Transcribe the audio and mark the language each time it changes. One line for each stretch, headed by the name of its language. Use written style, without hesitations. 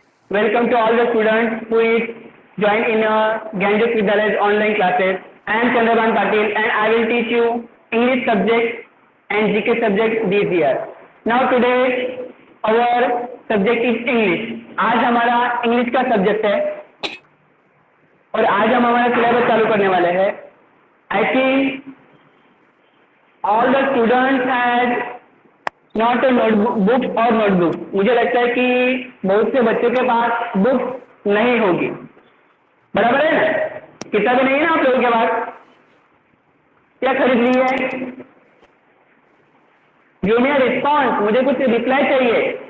English: Welcome to all the students who is joined in Gyanjot Vidyalaya online classes. I am Chandraban Patil and I will teach you English subject and GK subject this year. Now today our subject is English.
Hindi: आज हमारा English का subject है और आज हम हमारा syllabus चालू करने वाले हैं.
English: I think all the students had not a notebook or notebook.
Hindi: मुझे लगता है कि बहुत से बच्चों के पास बुक नहीं होगी. बराबर है ना? किताबें नहीं है ना आप लोगों के पास? क्या खरीद ली है? जूनियर रिस्पॉन्स, मुझे कुछ रिप्लाई चाहिए.